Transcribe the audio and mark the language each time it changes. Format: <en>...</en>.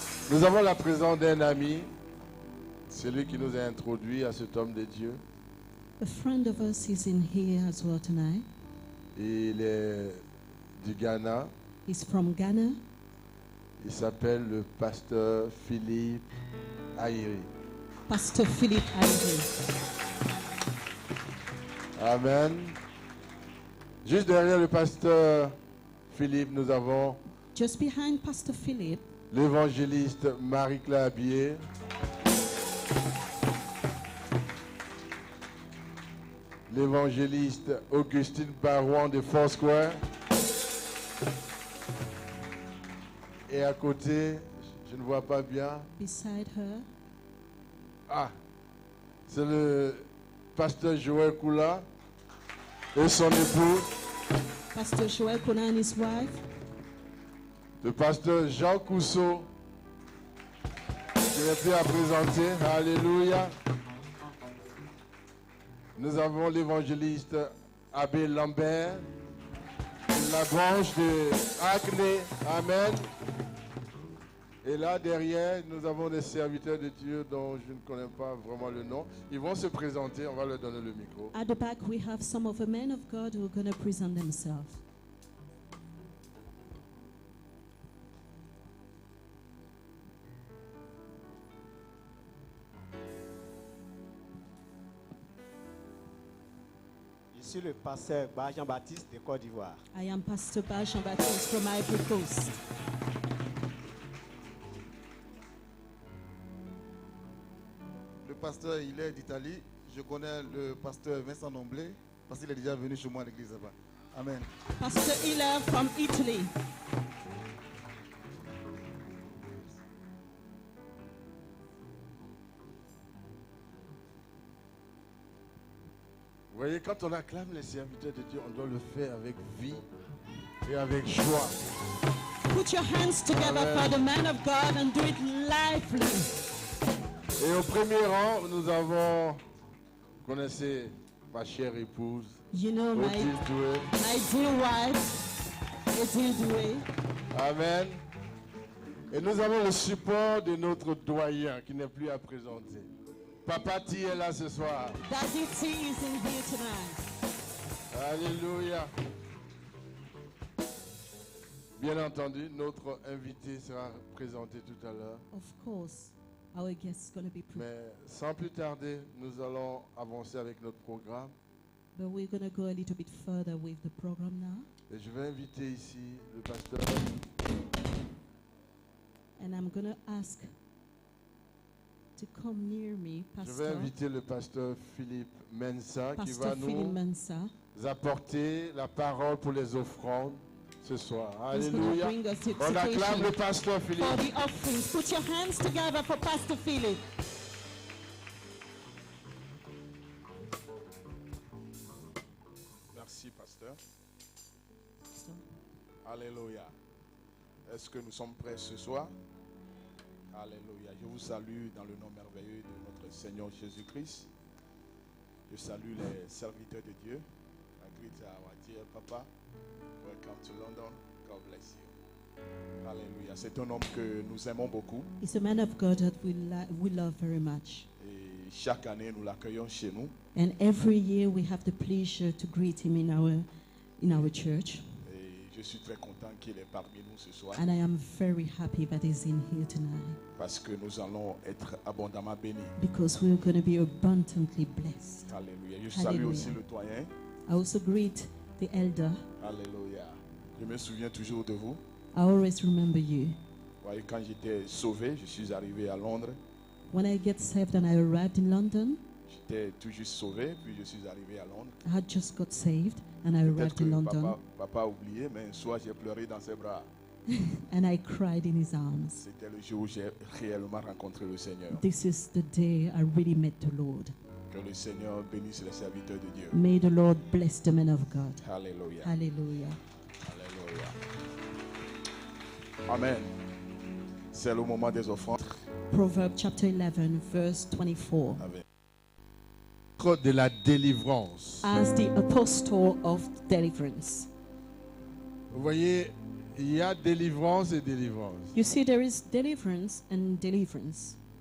<fr>Nous avons la présence d'un ami, celui qui nous a introduits à cet homme de Dieu.</fr> <en>A friend of us is in here as well tonight.</en> <fr>Il est du Ghana.</fr> <en>He's from Ghana.</en> <fr>Il s'appelle le pasteur Philippe Aïri.</fr> <en>Pastor Philip Aïri. Amen.</en> <fr>Juste derrière le pasteur Philippe, nous avons</fr> <en>Just behind Pastor Philip,</en> <fr>l'évangéliste Marie-Claire Abier. L'évangéliste Augustine Barouan de Foursquare. Et à côté, je ne vois pas bien.</fr> <en>beside her,</en> <fr>Ah, c'est le pasteur Joël Koula et son épouse.</fr> <en>Pastor Joel Kona and his wife,</en> <fr>Le pasteur Jean Cousseau, qui n'est plus à présenter. Alléluia. Nous avons l'évangéliste Abbé Lambert, la branche de Acné. Amen. Et là, derrière, nous avons des serviteurs de Dieu dont je ne connais pas vraiment le nom. Ils vont se présenter, on va leur donner le micro.</fr> <en>at the back we have some of the men of God who are going to present themselves.</en> <fr>Je suis le pasteur Jean-Baptiste de Côte d'Ivoire.</fr> <en>I am Pastor Ba Jean-Baptiste from Ivory Coast.</en> <fr>Le pasteur, il est d'Italie. Je connais le pasteur Vincent Nomblé parce qu'il est déjà venu chez moi à l'église là-bas. Amen.</fr> <en>Pastor Ila from Italy.</en> <fr>Vous voyez, quand on acclame les serviteurs de Dieu, on doit le faire avec vie et avec joie.</fr> <en>Put your hands together for the man of God and do it lively.</en> <fr>Et au premier rang, nous avons, vous connaissez ma chère épouse,</fr> <en>You know my Odile Doué. dear wife, Odile Doué. Amen.</en> <fr>Et nous avons le support de notre doyen qui n'est plus à présenter. Papa T est là ce soir.</fr> <en>Daddy T is in here tonight.</en> <fr>Alléluia. Bien entendu, notre invité sera présenté tout à l'heure.</fr> <en>Of course, our guest is going to be</en> <fr>Mais sans plus tarder, nous allons avancer avec notre programme.</fr> <en>but we're going to go a little bit further with the program now.</en> <fr>Et je vais inviter ici le pasteur</fr> <en>And I'm going to ask to come near me,</en> <fr>Je vais</fr> <en>Pastor,</en> <fr>inviter le pasteur Philippe Mensa qui va</fr> <en>Pastor Philip</en> <fr>nous</fr> <en>Mensa.</en> <fr>apporter la parole pour les offrandes ce soir.</fr> <en>Who's going to</en> <fr>Alléluia.</fr> <en>bring us the</en> <fr>On acclame</fr> <en>exhortation</en> <fr>le pasteur</fr> <en>for</en> <fr>Philippe.</fr> <en>the offerings. Put your hands together for Pastor Philip.</en> <fr>Merci, pasteur. Alléluia. Est-ce que nous sommes prêts ce soir? Alléluia. Je vous salue dans le nom merveilleux de notre Seigneur Jésus-Christ. Je salue les serviteurs de Dieu.</fr> <en>I greet our dear Papa. Welcome to London. God bless you. Alléluia.</en> <fr>C'est un homme que nous aimons beaucoup.</fr> <en>He's a man of God that we love very much.</en> <fr>Et chaque année, nous l'accueillons chez nous.</fr> <en>And every year we have the pleasure to greet him in our church.</en> <fr>Et je suis très content qu'il est parmi nous ce soir.</fr> <en>And I am very happy that he's in here tonight</en> <fr>Parce que nous allons être abondamment bénis.</fr> <en>because we're going to be abundantly blessed.</en> <fr>Alléluia. Je salue Alléluia. aussi le doyen.</fr> <en>I also greet the elder.</en> <fr>Alléluia. Je me souviens toujours de vous.</fr> <en>I always remember you.</en> <fr>Vous voyez, quand j'étais sauvé, je suis arrivé à Londres.</fr> <en>When I get saved and I arrived in London,</en> <fr>J'étais tout juste sauvé, puis je suis arrivé à Londres.</fr> <en>I had just got saved and I</en> <fr>Peut-être</fr> <en>arrived</en> <fr>que</fr> <en>in London</en> <fr>papa a oublié, mais un soir, j'ai pleuré dans ses bras.</fr> <en>and I cried in his arms.</en> <fr>C'était le jour où j'ai réellement rencontré le Seigneur.</fr> <en>This is the day I really met the Lord.</en> <fr>Que le Seigneur bénisse les serviteurs de Dieu.</fr> <en>May the Lord bless the man of God.</en> <fr>Alléluia.</fr> <en>Hallelujah.</en> <fr>Alléluia. Amen. C'est le moment des offrandes.</fr> <en>Proverbs chapter 11, verse 24.</en> <fr>Avec De la délivrance.</fr> <en>As the apostle of deliverance.</en> <fr>Vous voyez, il y a délivrance et délivrance.</fr> <en>You see, there is deliverance and deliverance.</en>